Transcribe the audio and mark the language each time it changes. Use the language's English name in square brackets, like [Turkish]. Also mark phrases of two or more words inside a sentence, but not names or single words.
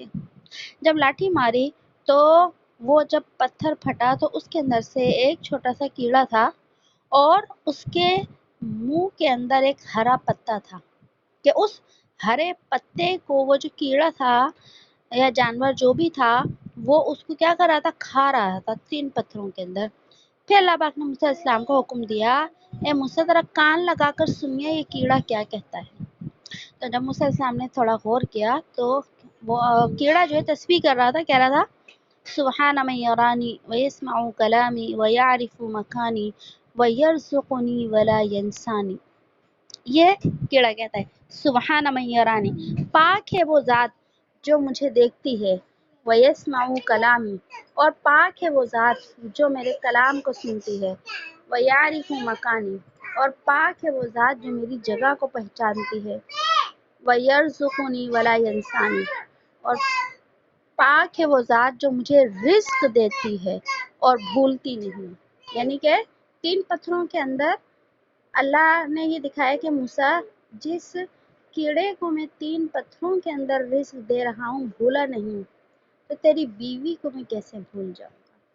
[Hindi] जब लाठी मारी तो वो जब पत्थर फटा तो उसके अंदर से एक छोटा सा कीड़ा था और उसके मुंह के अंदर एक हरा पत्ता था, कि उस हरे पत्ते को वो जो कीड़ा था या जानवर जो भी था वो उसको क्या कर रहा था, खा रहा था 3 पत्थरों के अंदर। फिर अल्लाह पाक ने मूसा अलैहिस्सलाम को हुक्म दिया, ए मूसा जरा कान लगाकर सुनिए ये कीड़ा क्या कहता है। तो जब मूसा अलैहिस्सलाम ने थोड़ा गौर किया तो वो कीड़ा जो है तस्बीह कर रहा था, कह रहा था [Arabic] سبحان من يراني ويسمع كلامي ويعرف مكاني ويرزقني ولا ينساني. [Hindi] ये कीड़ा कहता है [Arabic] سبحان من يراني, [Hindi] पाक है वो ज़ात जो मुझे देखती है, [Arabic] ويسمع كلامي, [Hindi] और पाक है वो ज़ात जो मेरे कलाम को सुनती है, [Arabic] ويعرف مكاني, [Hindi] और पाक है वो ज़ात जो मेरी जगह को पहचानती है, [Arabic] ويرزقني ولا ينساني, [Hindi] और पाक है वो ज़ात जो मुझे रिस्क देती है और भूलती नहीं। यानी कि 3 पत्थरों के अंदर अल्लाह ने ये दिखाया कि मूसा, जिस कीड़े को मैं 3 पत्थरों के अंदर रिस्क दे रहा हूँ भूला नहीं, तो तेरी बीवी को मैं कैसे भूल जाऊंगा।